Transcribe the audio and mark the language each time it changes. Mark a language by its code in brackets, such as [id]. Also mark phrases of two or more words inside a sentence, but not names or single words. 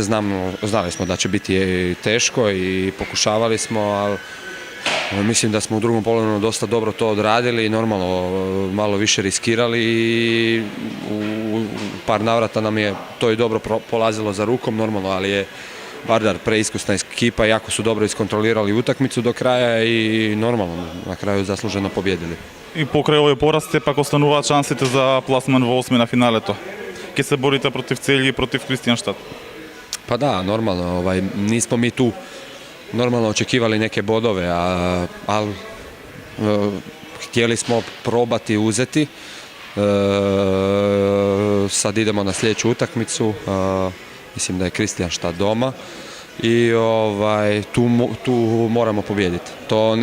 [hr] Znali smo da će biti teško i pokušavali smo, ali mislim da smo u drugom poluvremenu dosta dobro to odradili i normalno malo više riskirali i u par navrata nam je to i dobro polazilo za rukom, normalno, ali je Vardar preiskusna ekipa, jako su dobro iskontrolirali utakmicu do kraja i normalno na kraju zasluženo pobjedili. [mk] И покрај овој пораз сепак остануваат шансите за пласман во осми на финалето. Ке се борите против Цели и против Кристијанштад? [hr] Pa da, normalno, nismo mi tu normalno očekivali neke bodove, ali htjeli smo probati uzeti. Sad idemo na sljedeću utakmicu, mislim da je Kристијанштад doma i tu moramo pobijediti.